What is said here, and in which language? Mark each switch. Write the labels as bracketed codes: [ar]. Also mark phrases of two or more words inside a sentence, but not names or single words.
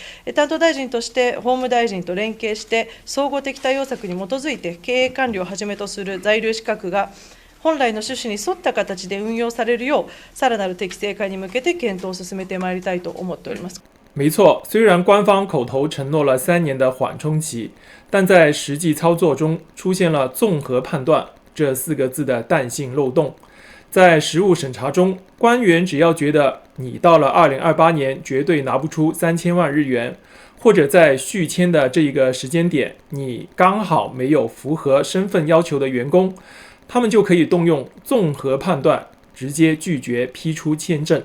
[ja] 担当大臣として法務大臣と連携して総合的対応策に基づいて経営管理をはじめとする在留資格が本来の趣旨に沿った形で運用されるよう、さらなる適正化に向けて検討を進めてまいりたいと思っております。 [zh] 没错，虽然官方口头承诺了3年的缓冲期，但在实际操作中出现了综合判断这4个字的弹性漏洞。在实务审查中，官员只要觉得你到了2028年绝对拿不出3000万日元，或者在续签的这一个时间点你刚好没有符合身份要求的员工，他们就可以动用综合判断直接拒绝批出签证。